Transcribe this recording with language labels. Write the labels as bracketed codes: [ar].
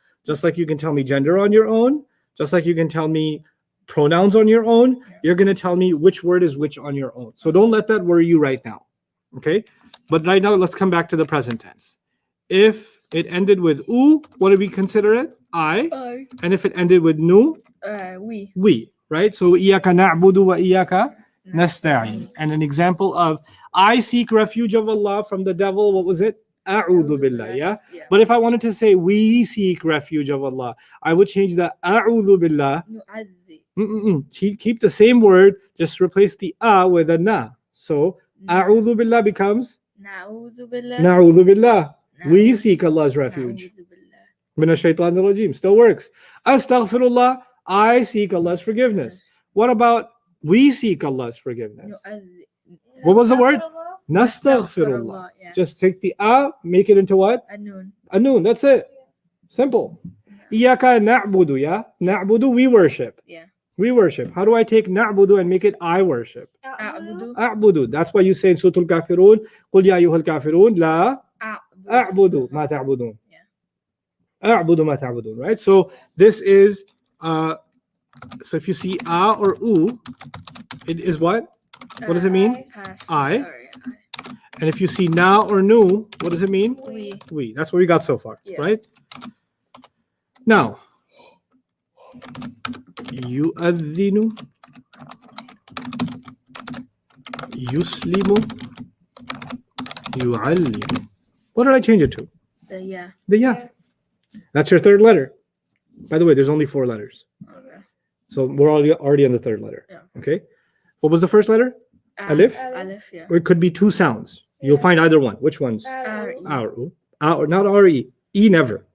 [en] just like you can tell me gender on your own, just like you can tell me pronouns on your own, Yeah. you're going to tell me which word is which on your own. So don't let that worry you right now. Okay? But right now, let's come back to the present tense. If it ended with u, what do we consider it? I. And if it ended with nu, we. Right? [ar] So إِيَّاكَ نَعْبُدُ وَإِيَّاكَ nasta'in. [en] And an example of I seek refuge of Allah from the devil, what was it? [ar] A'udhu billah, yeah? [en] yeah But if I wanted to say we seek refuge of Allah, I would change the a'udhu billah. [ar] نعذب [en] Keep the same word, just replace the a with a na. So a'udhu billah becomes [ar] نعوذ بالله na'udhu billah. We نعوذ- [en] seek Allah's refuge. [ar] نعوذ بالله Min ash-shaytanir rajim. [en] Still works. [ar] Astaghfirullah. [en] I seek Allah's forgiveness. What about we seek Allah's forgiveness? [ar] نعذب [en] What was the word? Nastaghfirullah. yeah Just take the a, make it into what? [ar] النون [en] A noon. That's it. Simple. [ar] Iyaka na'budu, [en] yeah? Na'budu, we worship. yeah We worship. How do I take na'budu and make it I worship? [ar] أعبد A'budu. [en] That's why you say in Surah Al-Kafirun, [ar] قُلْ يَا أَيُّهَا الْكَافِرُونَ لَا أَعْبُدُ مَا تَعْبُدُونَ. أَعْبُدُ مَا تَعْبُدُونَ. Right? [en] So this is, so if you see a or u, it is what? What does it mean? Past. I. Sorry, And if you see na or nu, what does it mean? we That's what we got so far, Yeah. right? [ar] Now, يؤذن يسلم يعلم. [en] What did I change it to? the yeah The ya. That's your third letter. By the way, there's only 4 letters. okay So we're already on the third letter. Yeah. Okay. What was the first letter? [ar] Alif? Alif yeah [en] Or it could be 2 sounds. You'll find either one. Which ones? R-E. A or not R-E. E never.